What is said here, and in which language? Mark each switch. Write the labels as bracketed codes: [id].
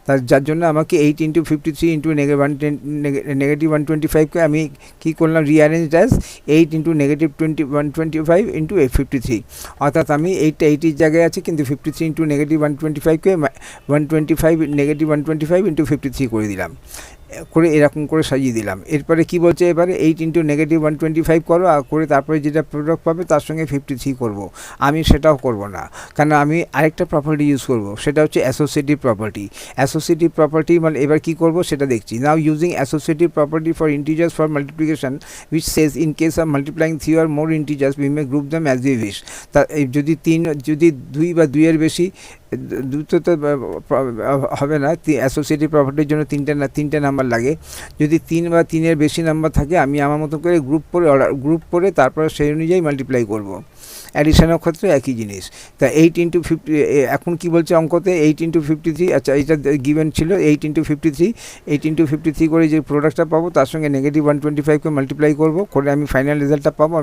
[bn] যার জন্য আমাকে 8 × 53 × -125কে আমি কী করলাম, রিঅ্যারেঞ্জ অ্যাজ 8 × -125 × 53, অর্থাৎ আমি 8টা 80 জায়গায় আছে, কিন্তু 53 × -125কে 125 -125 × 53 করে দিলাম, করে এরকম করে সাজিয়ে দিলাম। এরপরে কি বলছে, এবারে 8 × -125 করো, আর করে তারপরে যেটা প্রোডাক্ট পাবে তার সঙ্গে 53 করব। আমি সেটাও করব না, কারণ আমি আরেকটা প্রপার্টি ইউজ করব, সেটা হচ্ছে অ্যাসোসিয়েটিভ প্রপার্টি। অ্যাসোসিয়েটিভ প্রপার্টি মানে এবার কি করব সেটা দেখছি। [en] Now using associative property for integers for multiplication which says in case of multiplying 3 or more integers we may group them as we wish। [bn] তা যদি 2 বা 2 এর বেশি, দুটো তো হবে না, অ্যাসোসিয়েটিভ প্রপার্টির জন্য তিনটে নাম্বার লাগে। যদি 3 বা 3 এর বেশি নাম্বার থাকে, আমি আমার মতো করে গ্রুপ করে তারপরে সেই অনুযায়ী মাল্টিপ্লাই করব। অ্যাডিশনের ক্ষেত্রে একই জিনিস। তা 8 × 50, এখন কি বলছে অঙ্কতে, 8 × 53, আচ্ছা এটা গিভেন ছিল 8 × 53, 8 × 53 করে যে প্রোডাক্টটা পাবো তার সঙ্গে -125কে মাল্টিপ্লাই করব, করে আমি ফাইনাল রেজাল্টটা পাবো।